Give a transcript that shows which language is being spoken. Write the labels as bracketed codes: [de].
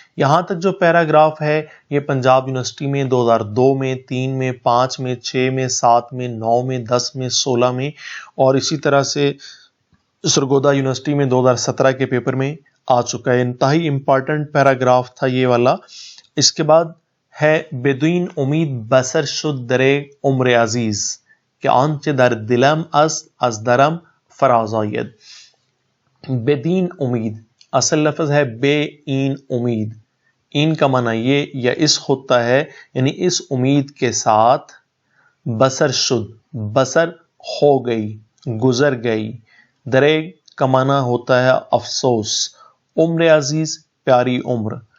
[ur] یہاں تک جو پیراگراف ہے یہ پنجاب یونیورسٹی میں 2002 میں، 3 میں، 5 میں، 6 میں، 7 میں، 9 میں، 10 میں، 16 میں، اور اسی طرح سے سرگودا یونیورسٹی میں 2017 کے پیپر میں آ چکا ہے. انتہائی امپارٹنٹ پیراگراف تھا یہ والا. اس کے بعد ہے [fa] بدین امید بسر شد در عمر عزیز کہ آنچه در دلم است از درم فراز آید. [ur] بدین امید اصل لفظ ہے بے این امید. این کا معنی یہ یا اس ہوتا ہے، یعنی اس امید کے ساتھ، بسر شد، بسر ہو گئی، گزر گئی. دریغ کا معنی ہوتا ہے افسوس. عمر عزیز پیاری عمر.